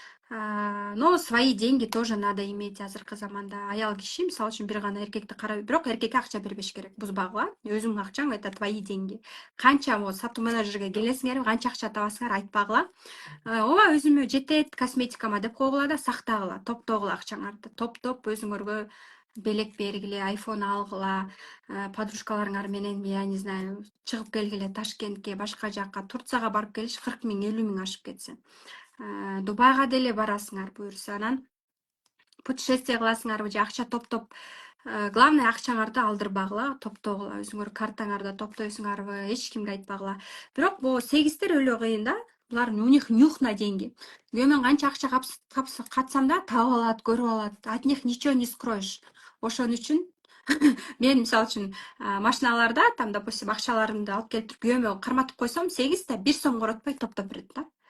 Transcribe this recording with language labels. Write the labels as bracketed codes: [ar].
[ru] Но свои деньги тоже надо иметь [ky] азыркы заманда. Аял киши мисалы үчүн бир гана эркекти карабай, бирок эркекке акча бербеш керек, бузбагыла. Өзүңдүн акчаң [ru] это твои деньги. [ky] Канча сатуу менеджерге келесиңерби, канча акча табасыңар айтпагыла. Ооба өзүмө жетет косметикама деп койгула да сактагыла, топтогула акчаңарды. Топтоп өзүңөргө белек бергиле, айфон алгыла, подружкаларыңар менен, [ru] я не знаю, [ky] чыгып келгиле Ташкентке, башка жакка, Турцияга барып келиш 40 миң, 50 миң ашып кетсе. Дубайга деле барасыңар буюрса, анан путешествие кыласыңарбы же акча топтоп, главное акчаңарды алдырбагыла, топтогула, өзүңөр картаңарды топтойсуңарбы, эч кимге айтпагыла. Бирок бул сегиздер өлө кыйын да. Булар [ru] у них нюх на деньги. [ky] Мен канча акча катсам да таап алат, көрүп алат. [ru] От них ничего не скроешь. [ky] Ошон үчүн мен мисалы үчүн машиналарда [ru] там, допустим, [ky] акчаларымды алып келип күйөөмө карматып койсом, 8 да 1 сом коротпой топтоп берет да.